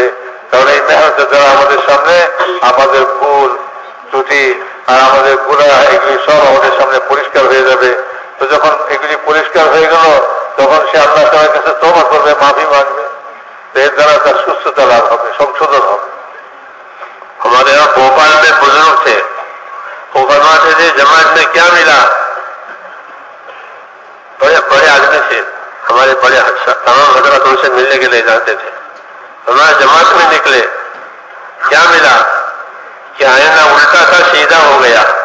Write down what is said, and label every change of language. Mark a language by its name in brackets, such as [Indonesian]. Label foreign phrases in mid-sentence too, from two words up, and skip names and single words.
[Bangla] কারণ এই মেহনতের দ্বারা আমাদের সামনে আমাদের ভুল ত্রুটি আর আমাদের গুনাহ এগুলি সব আমাদের সামনে পরিষ্কার হয়ে যাবে. তো যখন এগুলি পরিষ্কার হয়ে গেল তখন সে আল্লাহ তাআলার কাছে তওবা করবে, মাফি মাগবে. এর দ্বারা তার সুস্থতা লাভ হবে, সংশোধন হবে. [Urdu] ہمارے یہاں بھوپال میں بزرگ تھے، وہ فرماتے تھے جماعت میں کیا ملا. بڑے آدمی تھے ہمارے، بڑے تمام حضرات ان سے ملنے کے لیے جاتے تھے. ہمارے جماعت میں نکلے، کیا ملا کہ آئینہ الٹا تھا، سیدھا ہو گیا.